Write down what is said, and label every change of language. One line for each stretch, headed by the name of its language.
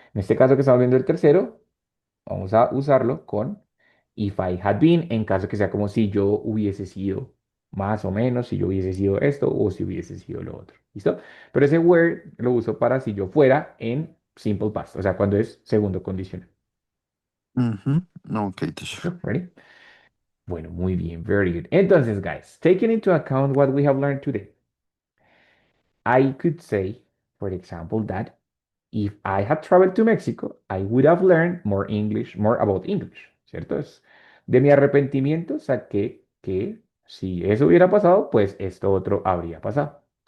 Spanish: En este caso que estamos viendo el tercero, vamos a usarlo con
English: if I had been,
Spanish: en caso que sea como si yo hubiese sido más o menos, si yo hubiese sido esto o si hubiese sido lo otro. ¿Listo? Pero ese where lo uso para si yo fuera en simple past, o sea, cuando es segundo condicional. Ujú. Ok, teacher. ¿Listo? ¿Ready? Bueno, muy bien, very good.
English: Entonces, guys, taking into account what we have learned today, I could say, for example, that if I had traveled to Mexico, I would have learned more English, more about English, ¿cierto?
Spanish: De mi arrepentimiento saqué que si eso hubiera pasado, pues esto otro habría pasado.